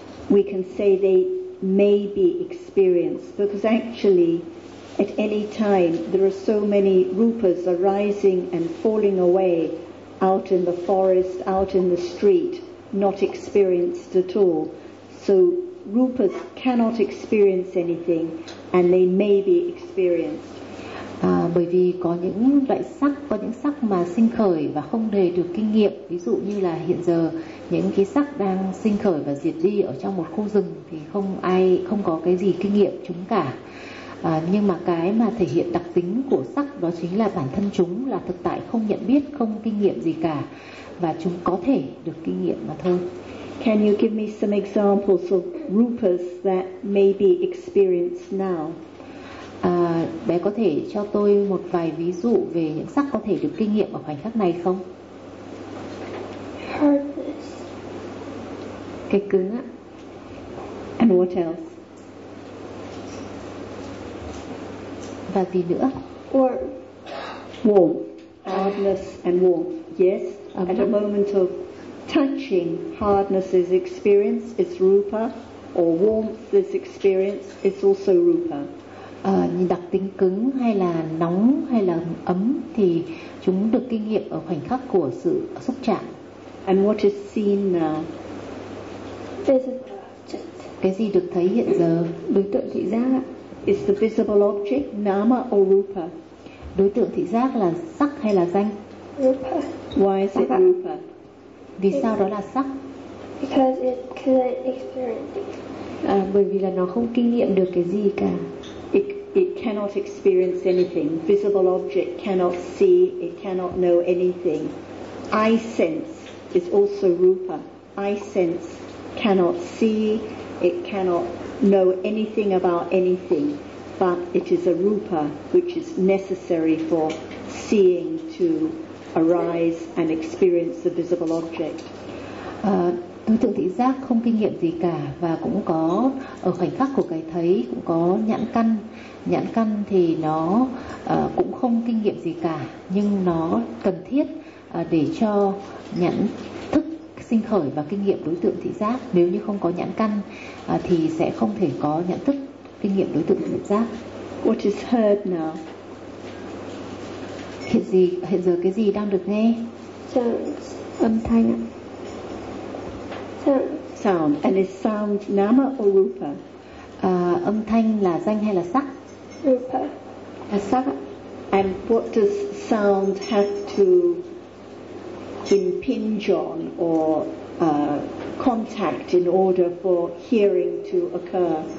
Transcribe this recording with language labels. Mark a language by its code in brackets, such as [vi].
[en] We can say they may be experienced, because actually at any time there are so many rupas arising and falling away out in the forest, out in the street, not experienced at all. So rupas cannot experience anything, and they may be experienced. [vi] Bởi vì có những loại sắc, có những sắc mà sinh khởi và không hề được kinh nghiệm. Ví dụ như là hiện giờ những cái sắc đang sinh khởi và diệt đi ở trong một khu rừng thì không có cái gì kinh nghiệm chúng cả. Nhưng mà cái mà thể hiện đặc tính của sắc đó chính là bản thân chúng là thực tại không nhận biết, không kinh nghiệm gì cả, và chúng có thể được kinh nghiệm mà thôi. [en] Can you give me some examples of rupas that may be experienced now? [vi] Bé có thể cho tôi một vài ví dụ về những sắc có thể được kinh nghiệm ở khoảnh khắc này không? [en] Hardness. [vi] Cái cứng ạ. [en] And what else? [vi] Và gì nữa? [en] Warmth. Warmth. Hardness and warmth. Yes. At a moment of touching, hardness is experienced, it's rupa, or warmth is experienced, it's also rupa. [vi] đặc tính cứng hay là nóng hay là ấm thì chúng được kinh nghiệm ở khoảnh khắc của sự xúc chạm. [en] And what is seen now? Visible object. [vi] Cái gì được thấy hiện giờ? Đối tượng thị giác. [en] Is the visible object nama or rupa? [vi] Đối tượng thị giác là sắc hay là danh? [en] Rupa. Why is it rupa? [vi] Vì sao đó là sắc? [en] Because it couldn't experience it. [vi] Bởi vì là nó không kinh nghiệm được cái gì cả. [en] It cannot experience anything. Visible object cannot see, it cannot know anything. I sense is also rupa. I sense cannot see, it cannot know anything about anything, but it is a rupa which is necessary for seeing to arise and experience the visible object. [vi] Đối tượng thị giác không kinh nghiệm gì cả và cũng có ở khoảnh khắc của cái thấy cũng có nhãn căn. Nhãn căn thì nó cũng không kinh nghiệm gì cả, nhưng nó cần thiết để cho nhãn thức sinh khởi và kinh nghiệm đối tượng thị giác. Nếu như không có nhãn căn thì sẽ không thể có nhãn thức kinh nghiệm đối tượng thị giác. [en] What is heard now? [vi] Hiện giờ cái gì đang được nghe? [en] Sounds. [vi] Âm thanh ạ. [en] Sound. And is sound nama or rupa? [vi] Âm thanh là danh hay là sắc? [en] Rupa. [vi] Là sắc. [en] And what does sound have to impinge on or contact in order for hearing to occur?